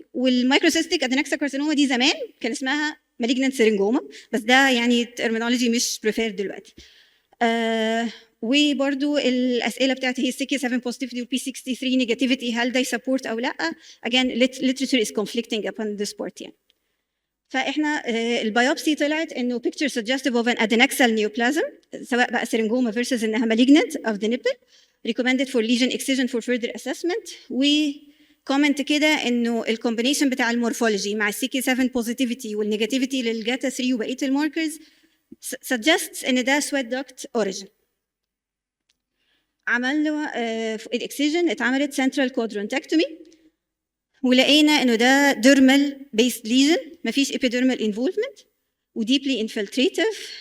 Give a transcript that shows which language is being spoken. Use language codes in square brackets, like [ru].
[ar] والمايكروسيستيك ادينكسال كارسينوما دي زمان كان اسمها malignant syringoma بس ده يعني terminology مش preferred دلوقتي. وبرضو الاسئله بتاعتي هي [en] CK7 positivity [ar] وال P63 negativity هل ده support او لا. [en] again literature is conflicting upon this part يعني. [ar] فاحنا البيوبسي طلعت انه [en] picture suggestive of an adnexal neoplasm [ar] سواء بقى syringoma versus انها [en] malignant of the nipple recommended for lesion excision for further assessment. [ar] و كومنت كده انه الكومبينيشن بتاع المورفولوجي مع الCK7 positivity والنيجاتيفيتي للجاتا 3 وبقيه الماركرز [en] suggests [ar] ان ده [en] sweat duct origin. [ar] عملوا الاكسجن اتعملت [en] central quadrantectomy [ar] ولقينا انه ده [en] dermal based lesion [ar] مفيش [en] epidermal involvement [ar] و [en] deeply infiltrative.